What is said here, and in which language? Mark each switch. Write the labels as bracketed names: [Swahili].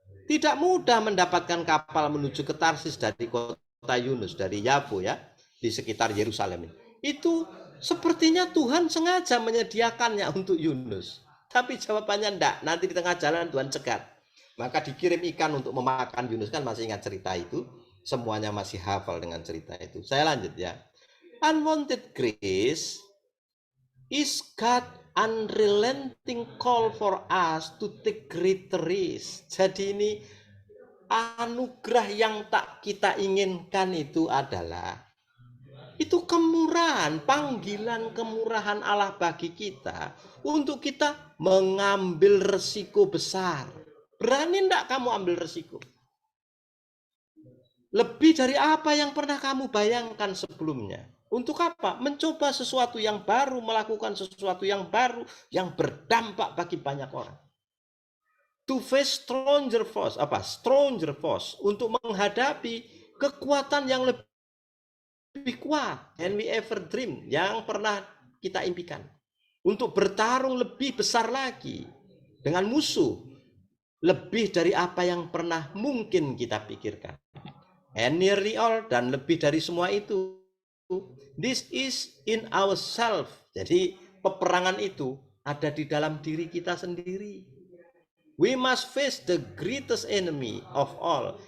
[Indonesian] Tidak mudah mendapatkan kapal menuju ke Tarsis dari kota Yunus, dari Yafo ya, di sekitar Yerusalem. Itu sepertinya Tuhan sengaja menyediakannya untuk Yunus. Tapi jawabannya enggak, nanti di tengah jalan Tuhan cegat. Maka dikirim ikan untuk memakan Yunus, kan masih ingat cerita itu. Semuanya masih hafal dengan cerita itu. Saya lanjut ya. [English] Unwanted grace is God unrelenting call for us to take greater risk. [Indonesian] Jadi ini anugerah yang tak kita inginkan itu adalah itu kemurahan, panggilan kemurahan Allah bagi kita untuk kita mengambil resiko besar. Berani enggak kamu ambil resiko? Lebih dari apa yang pernah kamu bayangkan sebelumnya. Untuk apa? Mencoba sesuatu yang baru, melakukan sesuatu yang baru, yang berdampak bagi banyak orang. [English] To face stronger force, stronger force, [Indonesian] untuk menghadapi kekuatan yang lebih kuat [English] than we ever dream, [Indonesian] yang pernah kita impikan. Untuk bertarung lebih besar lagi dengan musuh, lebih dari apa yang pernah mungkin kita pikirkan. [English] And nearly all, [Indonesian] dan lebih dari semua itu, [English] this is in ourselves. [Indonesian] Jadi peperangan itu ada di dalam diri kita sendiri. [English] We must face the greatest enemy of all.